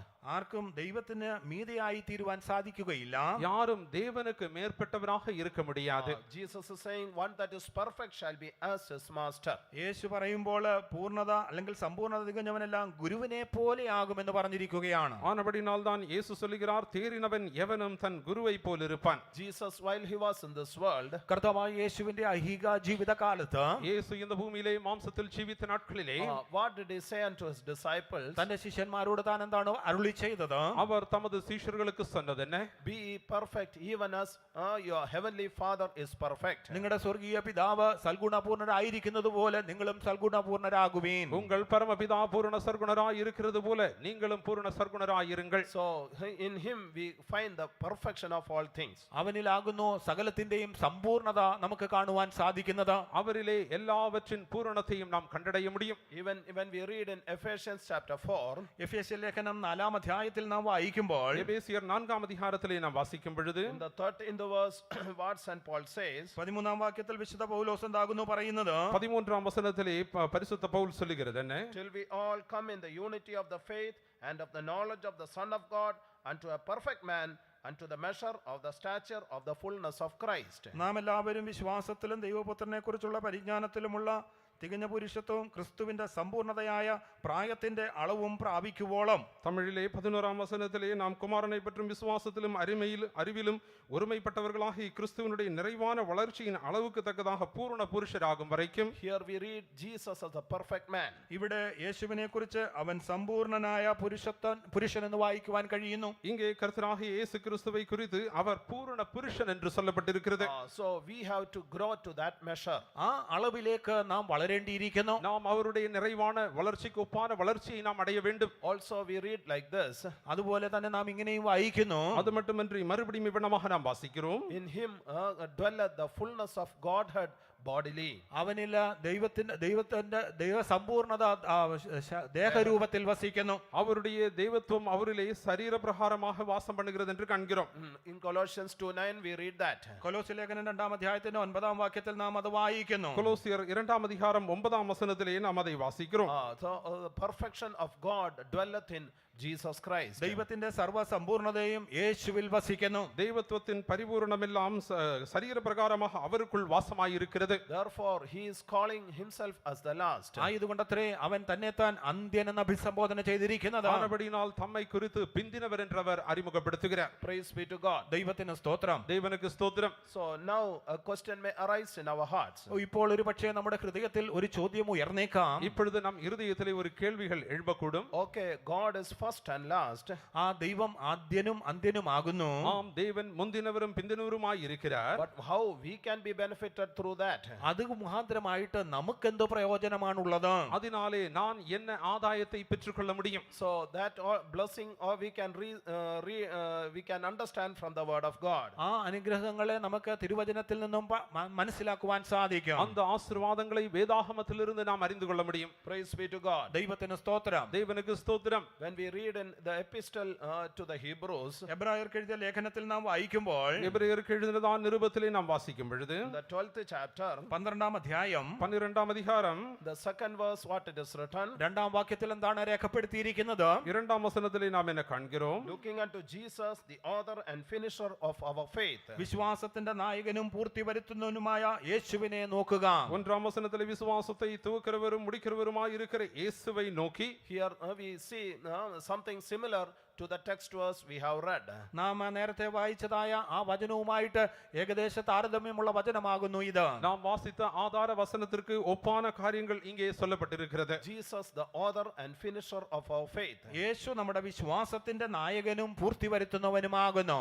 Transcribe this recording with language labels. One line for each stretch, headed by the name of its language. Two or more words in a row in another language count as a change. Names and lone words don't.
Malayalam: ആർക്കും ദൈവത്തിന് മീതെയായി തീരുവാൻ സാധിക്കുകയില്ല.
Tamil: யாரும் தேவனுக்கு மேற்பட்டவராக இருக்க முடியாது.
English: Jesus is saying, one that is perfect shall be as his master.
Malayalam: യേശു പറയുമ്പോൾ പൂർണ്ണത അല്ലെങ്കിൽ സമ്പൂർണ്ണത തികഞ്ഞവനെല്ലാം ഗുരുവിനെ പോലെയാകുമെന്ന് പറഞ്ഞിരിക്കുകയാണ്.
Tamil: ஆனபடினால் தான் இயேசு சொல்லுகிறார், தேறினவன் எவனும் தன் குருவை போல் இருப்பான்.
English: Jesus, while he was in this world,
Malayalam: കർത്താവായ യേശുവിന്റെ ഐഹിക ജീവിതകാലത്ത്
Tamil: இயேசு இந்த பூமியிலே மாம்சத்தில் ஜீவித்த நாட்களிலே
English: what did he say unto his disciples?
Malayalam: തന്റെ ശിഷ്യന്മാരോട് താൻ എന്താണ് അരുളി ചെയ്തത്?
Tamil: அவர் தமது சீஷர்களுக்கு சொன்னது என்ன?
English: Be ye perfect, even as your heavenly Father is perfect.
Malayalam: നിങ്ങളുടെ സ്വർഗീയ പിതാവ് സൽഗുണപൂർണരായിരിക്കുന്നത് പോലെ നിങ്ങളും സൽഗുണപൂർണരാകുവീൻ.
Tamil: உங்கள் பரமபிதா பூரண சர்க்குணராய் இருக்கிறது போல நீங்களும் பூரண சர்க்குணராய் இருங்கள்.
English: So in him we find the perfection of all things.
Malayalam: അവനിലാകുന്നു സകലത്തിന്റെയും സമ്പൂർണത നമുക്ക് കാണുവാൻ സാധിക്കുന്നത്.
Tamil: அவரிலே எல்லாவற்றின் பூரணத்தையும் நாம் கண்டடைய முடியும்.
English: Even when we read in Ephesians chapter 4,
Malayalam: എഫേസ്യ ലേഖനം 4-ാം അധ്യായത്തിൽ നാം വായിക്കുമ്പോൾ
Tamil: எபேசியர் 4-ஆம் அதிகாரத்திலே நாம் வாசிக்கும் பொழுது
English: in the 13th verse, what St. Paul says,
Malayalam: 13-ാം വാക്യത്തിൽ വിശുദ്ധ പൗലോസ് എന്താകുന്നു പറയുന്നത്?
Tamil: 13-ஆம் வசனத்திலே பரிசுத்த பவுல் சொல்லுகிறது என்ன?
English: till we all come in the unity of the faith and of the knowledge of the Son of God unto a perfect man, unto the measure of the stature of the fullness of Christ.
Malayalam: നാം എല്ലാവരും വിശ്വാസത്തിലും ദൈവപുത്രനെ കുറിച്ചുള്ള പരിജ്ഞാനത്തിലുമുള്ള തികഞ്ഞ പുരുഷത്വവും ക്രിസ്തുവിന്റെ സമ്പൂർണതയായ പ്രായത്തിന്റെ അളവും പ്രാപിക്കുവോളം.
Tamil: தமிழிலே 11-ஆம் வசனத்திலே நாம் குமாரனை பற்றும் விசுவாசத்திலும் அறிவிலும் ஒருமைப்பட்டவர்களாகி கிறிஸ்துவினுடைய நிறைவான வளர்ச்சியின் அளவுக்கு தக்கதாக பூரண புருஷராகும் வரைக்கும்.
English: Here we read Jesus as a perfect man.
Malayalam: ഇവിടെ യേശുവിനെ കുറിച്ച് അവൻ സമ്പൂർണനായ പുരുഷൻ എന്ന് വായിക്കുവാൻ കഴിയുന്നു.
Tamil: இங்கே கர்த்தராகிய இயேசு கிறிஸ்துவை குறித்து அவர் பூரண புருஷன் என்று சொல்லப்பட்டிருக்கிறது.
English: So we have to grow to that measure.
Malayalam: ആ അളവിലേക്ക് നാം വളരേണ്ടിയിരിക്കുന്നു.
Tamil: நாம் அவருடைய நிறைவான வளர்ச்சிக்கு ஒப்பான வளர்ச்சியை நாம் அடைய வேண்டும்.
English: Also we read like this,
Malayalam: അതുപോലെ തന്നെ നാം ഇങ്ങനെയും വായിക്കുന്നു.
Tamil: அது மட்டுமன்றி மறுபடியும் இவ்விதமாக நாம் வாசிக்கிறோம்.
English: in him dwelleth the fullness of Godhead bodily.
Malayalam: അവനിൽ ദൈവ സമ്പൂർണത ദേഹരൂപത്തിൽ വസിക്കുന്നു.
Tamil: அவருடைய தெய்வத்துவம் அவரிலே சரீர பிரகாரமாக வாசம் பண்ணுகிறது என்று காண்கிறோம்.
English: In Colossians 2:9 we read that.
Malayalam: കൊലോസ്യ ലേഖനം 2-ാം അധ്യായത്തിന്റെ 9-ാം വാക്യത്തിൽ നാം അത് വായിക്കുന്നു.
Tamil: கொலோசியர் 2-ஆம் அதிகாரம் 9-ஆம் வசனத்திலே நாம் அதை வாசிக்கிறோம்.
English: So the perfection of God dwelleth in Jesus Christ.
Malayalam: ദൈവത്തിന്റെ സർവ്വസമ്പൂർണതയും യേശുവിൽ വസിക്കുന്നു.
Tamil: தெய்வத்துவத்தின் பரிபூரணமெல்லாம் சரீர பிரகாரமாக அவருக்குள் வாசமாயிருக்கிறது.
English: Therefore he is calling himself as the last.
Malayalam: ആയതുകൊണ്ടത്രേ അവൻ തന്നെത്താൻ അന്ത്യൻ എന്ന് അഭിസംബോധന ചെയ്തിരിക്കുന്നത്.
Tamil: ஆனபடியினால் தம்மை குறித்து பிந்தினவர் என்றவர் அறிமுகப்படுத்துகிறார்.
English: Praise be to God.
Malayalam: ദൈവത്തിന് സ്തോത്രം.
Tamil: தேவனுக்கு ஸ்தோத்திரம்.
English: So now a question may arise in our hearts.
Malayalam: ഇപ്പോൾ ഒരു പക്ഷേ നമ്മുടെ ഹൃദയത്തിൽ ഒരു ചോദ്യം ഉയർന്നേക്കാം.
Tamil: இப்பொழுது நம் இருதயத்திலே ஒரு கேள்விகள் எழும்பக்கூடும்.
English: Okay, God is first and last.
Malayalam: ആ ദൈവം ആദ്യനും അന്ത്യനുമാകുന്നു.
Tamil: ஆம், தேவன் முந்தினவரும் பிந்தினவருமாய் இருக்கிறார்.
English: But how we can be benefited through that?
Malayalam: അത് മുഖാന്തരമായിട്ട് നമുക്ക് എന്ത് പ്രയോജനമാണുള്ളത്?
Tamil: அதனாலே நான் என்ன ஆதாயத்தை பெற்றுக்கொள்ள முடியும்?
English: So that blessing or we can understand from the word of God.
Malayalam: ആ അനുഗ്രഹങ്ങളെ നമുക്ക് തിരുവചനത്തിൽ നിന്നും മനസ്സിലാക്കുവാൻ സാധിക്കും.
Tamil: அந்த ஆசீர்வாதங்களை வேதாகமத்திலிருந்து நாம் அறிந்து கொள்ள முடியும்.
English: Praise be to God.
Malayalam: ദൈവത്തിന് സ്തോത്രം.
Tamil: தேவனுக்கு ஸ்தோத்திரம்.
English: When we read in the epistle to the Hebrews,
Malayalam: എബ്രായർക്ക് എഴുതിയ ലേഖനത്തിൽ നാം വായിക്കുമ്പോൾ
Tamil: எபிரேயருக்கு எழுதினதான நிருபத்திலே நாம் வாசிக்கும் பொழுது
English: in the 12th chapter,
Malayalam: 12-ാം അധ്യായം
Tamil: 12-ஆம் அதிகாரம்
English: the second verse, what it is written,
Malayalam: 2-ാം വാക്യത്തിൽ എന്താണ് രേഖപ്പെടുത്തിയിരിക്കുന്നത്?
Tamil: 2-ஆம் வசனத்திலே நாம் என்ன காண்கிறோம்?
English: looking unto Jesus, the author and finisher of our faith.
Malayalam: വിശ്വാസത്തിന്റെ നായകനും പൂർത്തി വരുത്തുന്നവനുമായ യേശുവിനെ നോക്കുക.
Tamil: 1-ஆம் வசனத்திலே விசுவாசத்தை துவக்கிறவரும் முடிக்கிறவருமாய் இருக்கிற இயேசுவை நோக்கி.
English: Here we see something similar to the text verse we have read.
Malayalam: നാം നേരത്തെ വായിച്ചതായ ആ വചനവുമായിട്ട് ഏകദേശ താരതമ്യമുള്ള വചനമാകുന്നു ഇത്.
Tamil: நாம் வாசித்த ஆதார வசனத்திற்கு ஒப்பான காரியங்கள் இங்கே சொல்லப்பட்டிருக்கிறது.
English: Jesus, the author and finisher of our faith.
Malayalam: യേശു നമ്മുടെ വിശ്വാസത്തിന്റെ നായകനും പൂർത്തി വരുത്തുന്നവനുമാകുന്നു.